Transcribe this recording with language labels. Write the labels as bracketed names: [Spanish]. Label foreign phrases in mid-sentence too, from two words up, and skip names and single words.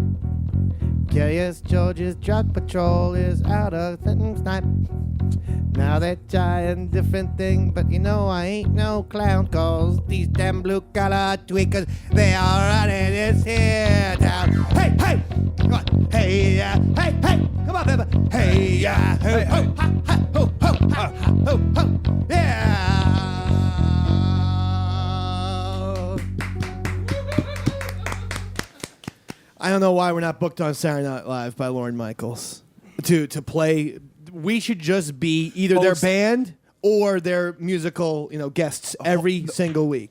[English] Curious George's drug patrol is out of snipe. Now they're trying different thing, but you know I ain't no clown, cause these damn blue-collar tweakers, they are running this here town. Hey, hey, come on. Hey, yeah, hey, hey, come on, baby. Hey, yeah, ho, ho, ha, ha, ho, ho, ha, ha, ho, ho, yeah. I don't know why we're not booked on Saturday Night Live by Lorne Michaels to play. We should just be either their band or their musical, guests every single week.